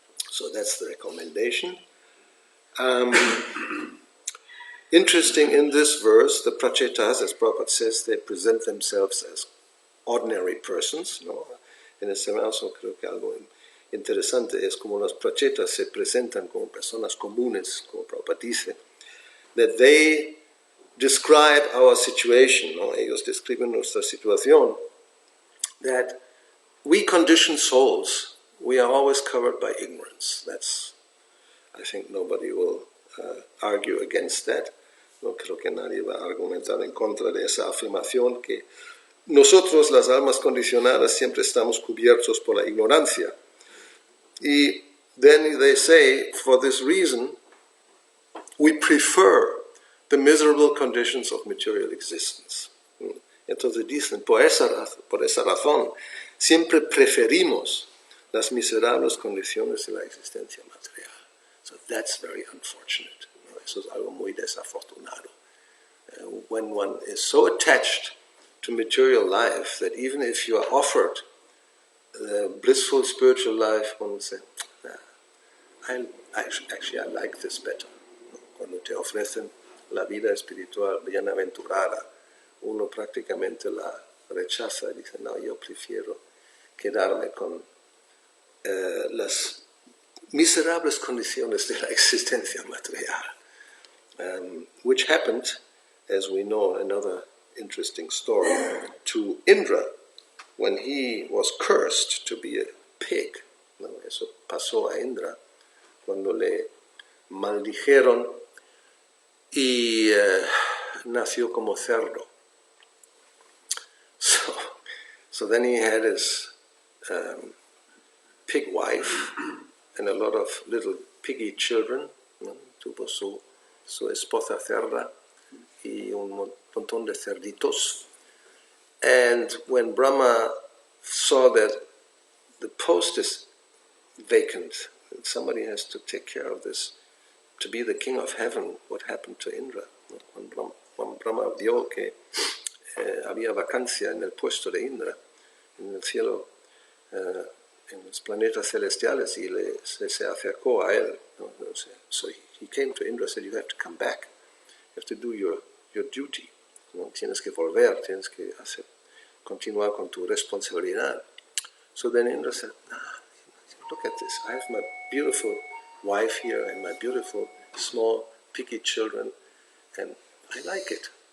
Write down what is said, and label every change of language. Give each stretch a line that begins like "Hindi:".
English: So that's the recommendation. Interesting, in this verse, the Pracetas, as Prabhupada says, they present themselves as ordinary persons.
Spanish: ¿No? En ese verso creo que algo interesante es como los Pracetas se presentan como personas comunes, como Prabhupada dice,
English: that they describe our situation,
Spanish: ¿no? Ellos describen nuestra situación,
English: that we conditioned souls, we are always covered by ignorance. That's, I think nobody will argue against that.
Spanish: No creo que nadie va a argumentar en contra de esa afirmación que nosotros, las almas condicionadas, siempre estamos cubiertos por la ignorancia.
English: Y then they say, for this reason, we prefer the miserable conditions of material existence.
Spanish: Entonces dicen, por esa razón, siempre preferimos las miserables condiciones de la existencia material.
English: So that's very unfortunate.
Spanish: Eso es algo muy desafortunado.
English: When one is so attached to material life that even if you are offered the blissful spiritual life, one will say, I like this better.
Spanish: Cuando te ofrecen la vida espiritual bienaventurada, uno prácticamente la rechaza y dice, no, yo prefiero quedarme con las miserables condiciones de la existencia material.
English: Which happened, as we know, another interesting story, to Indra when he was cursed to be a pig.
Spanish: ¿No? Eso pasó a Indra cuando le maldijeron y nació como cerdo.
English: So then he had his pig wife and a lot of little piggy children. ¿No?
Spanish: Tuvo su esposa cerda y un montón de cerditos.
English: And when Brahma saw that the post is vacant, and somebody has to take care of this, to be the king of heaven, what happened to Indra?
Spanish: Cuando Brahma vio que había vacancia en el puesto de Indra, en el cielo, en los planetas celestiales, y se acercó a él.
English: So he came to Indra and said, you have to come back. You have to do your duty.
Spanish: Tienes que volver, tienes que continuar con tu responsabilidad.
English: So then Indra said, look at this. I have my beautiful wife here and my beautiful small picky children, and I like it.